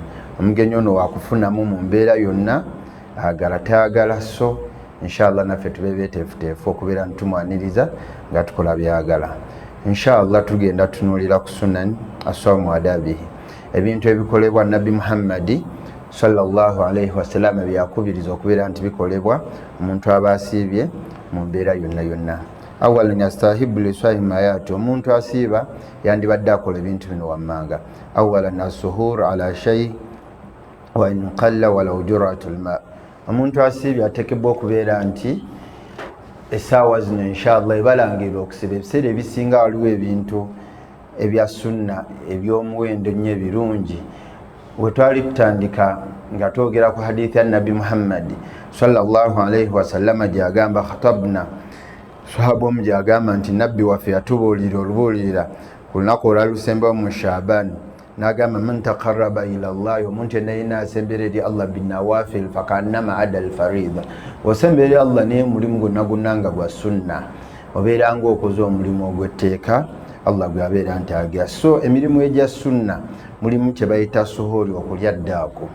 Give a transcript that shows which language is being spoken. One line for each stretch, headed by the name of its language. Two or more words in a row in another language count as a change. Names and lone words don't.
Ganda: Omugenyi ono wakufunamu mu mbeera yonna, agala tayagala. So inshallah naffe tube beeteefuteefu okubeera nti tumwaniriza nga tukola byagala. Inshallah tugenda tunuulira ku
Arabic: سنن الصوم وآدابه,
Ganda: ebintu ebikolebwa Nabbi Muhammadi
Arabic: صلى الله عليه وسلم
Ganda: byakubiriza okubeera nti bikolebwa omuntu aba asiibye mu mbeera yonna yonna.
Arabic: أولاً يستحب للصائم ما يأتي,
Ganda: omuntu asiiba yandibadde akola ebintu bino wammanga.
Arabic: أولاً السحور على شيء وإن قل ولو جرعة ماء,
Ganda: omuntu asiibye ateekebwa okubeera nti essaawa zino inshallah ebalangirwa okusiba. Ebiseera ebisinga waliwo ebintu ebya sunna eby'omuwendo nnyo ebirungi. We twali kutandika nga twogera ku hadithi ya Nabbi Muhammad
Arabic: صلى الله عليه وسلم
Ganda: gyagamba khatabna, sahaba omu gyagamba nti nabbi waffe yatubuulira olubuulirira ku lunaku olwalusembayo mu Shaaban, n'agamba
Arabic: من تقرب إلى الله,
Ganda: omuntu yenna yenna asembera eri Allah
Arabic: بالنوافل فكأنما أدى الفريضة,
Ganda: osembera eri Allah naye mulimu gwonna gwonna nga gwa sunna, obeera ng'okoze omulimu ogw'etteeka Allah gwabeera nti agya. So emirimu egya sunna mulimu kye bayita suhuri, okulya ddaako.